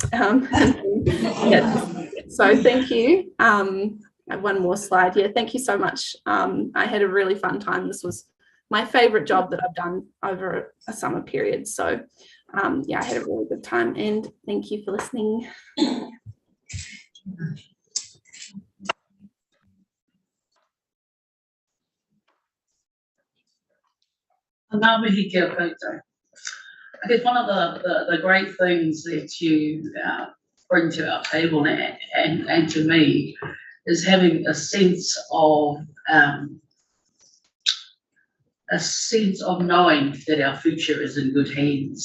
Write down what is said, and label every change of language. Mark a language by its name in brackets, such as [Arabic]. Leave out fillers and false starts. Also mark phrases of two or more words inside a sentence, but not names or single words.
[English] Yeah. So thank you. One more slide. Yeah, thank you so much. I had a really fun time. This was my favorite job that I've done over a summer period. So yeah, I had a really good time and thank you for listening. [Māori] Ngā mihi kia koutou. [English] I guess one of the great things that you bring to our table and to me is having a sense of knowing that our future is in good hands.